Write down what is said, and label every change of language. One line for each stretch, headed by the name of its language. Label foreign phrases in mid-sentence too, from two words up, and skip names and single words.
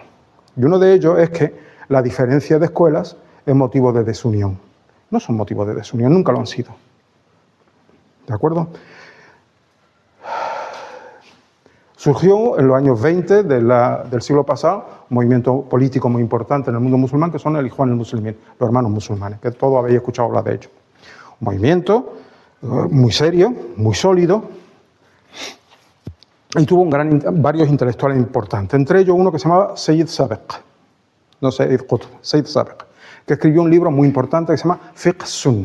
Spanish: Y uno de ellos es que la diferencia de escuelas es motivo de desunión. No son motivo de desunión, nunca lo han sido. ¿De acuerdo? Surgió en los años 20 del siglo pasado un movimiento político muy importante en el mundo musulmán, que son el Ikhwan al-Muslimin, los hermanos musulmanes, que todos habéis escuchado hablar de ellos. Un movimiento muy serio, muy sólido, y tuvo varios intelectuales importantes, entre ellos uno que se llamaba Sayyid Sabiq, no Sayyid Qutb, Sayyid Sabiq, que escribió un libro muy importante que se llama Fiqh Sunnah.